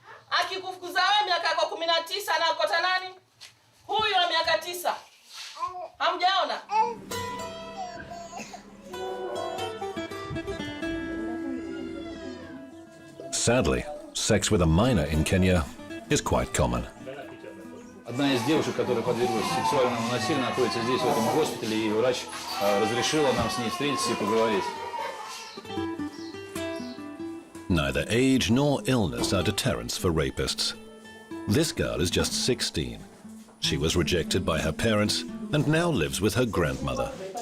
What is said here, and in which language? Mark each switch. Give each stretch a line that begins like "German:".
Swahili: Akikufukuza wewe miaka yako 19 na akota nani? Huyu wa miaka 9. Hamjaona?
English: Sadly, sex with a minor in Kenya is quite common.
Russian: Одна из девушек, которая подверглась сексуальному насилию, находится здесь, в этом госпитале, и врач разрешила нам с ней встретиться и поговорить.
English: Neither age nor illness are deterrents for rapists. This girl is just 16. She was rejected by her parents and now lives with her grandmother.